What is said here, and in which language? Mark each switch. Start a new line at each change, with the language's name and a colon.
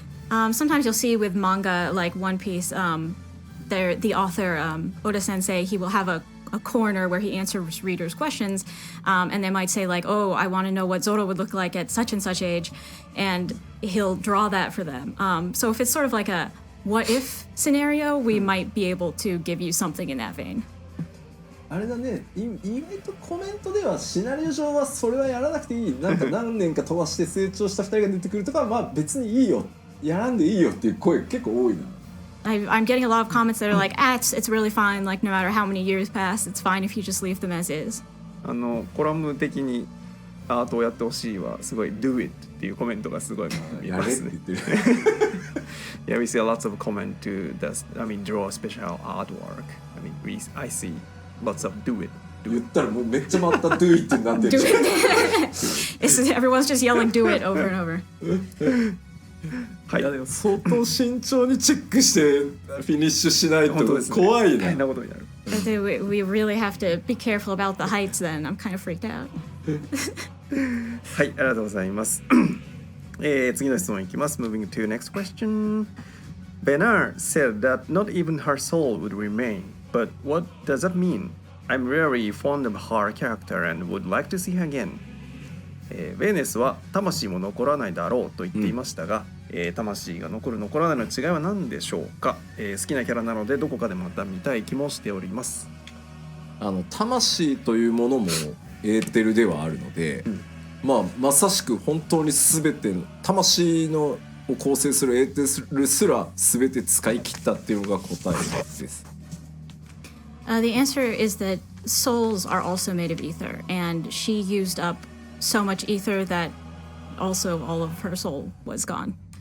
English: Sometimes you'll see with manga like One Piece, the author Oda Sensei, he will have a corner where he answers readers' questions, and they might say like, "Oh, I want to know what Zoro would look like at such and such age," and he'll draw that for them. So if it's sort of like a what if scenario, we might be able to give you something in that vein.
Japanese: あれだね、意外とコメントではシナリオ上はそれはやらなくていい、なんか何年か飛ばして成長した2人が出てくるとか別にいいよ、やらんでいいよっていう声結構多いな。
English: I'm getting a lot of comments that are like, it's really fine, like no matter how many years pass, it's fine if you just leave them as is.
Japanese: コラム的にアートをやってほしいはすごい
English: do it
Japanese: っていうコメントがすごい見ますね。
English: Yeah, we see lots of comment to draw a special artwork. I see lots of do it.
Japanese: 言ったらもうめっちゃまた
English: do it
Japanese: になってる。
English: Everyone's just yelling do it over and over.
Japanese: はい、いやでも相当慎重にチェックしてフィニッシュしないと怖いね。大変なことになる。
English: We really have to be careful about the heights then. I'm kind of freaked out.
Japanese: はい、ありがとうございます。次の質問いきます。
English: Moving to next question. Benar said that not even her soul would remain. But what does that mean? I'm really fond of her character and would like to see her again.
Japanese: ベネスは魂も残らないだろうと言っていましたが、魂が残る残らないの違いは何でしょうか、好きなキャラなのでどこかでまた見たい気もしております。魂というものもエーテルではあるので、まさしく本当に全ての魂のを構成するエーテルすら全て使い切ったっていうのが答えです。
English: The answer is that souls are also made of ether, and she used up so much ether that also all of her soul was gone.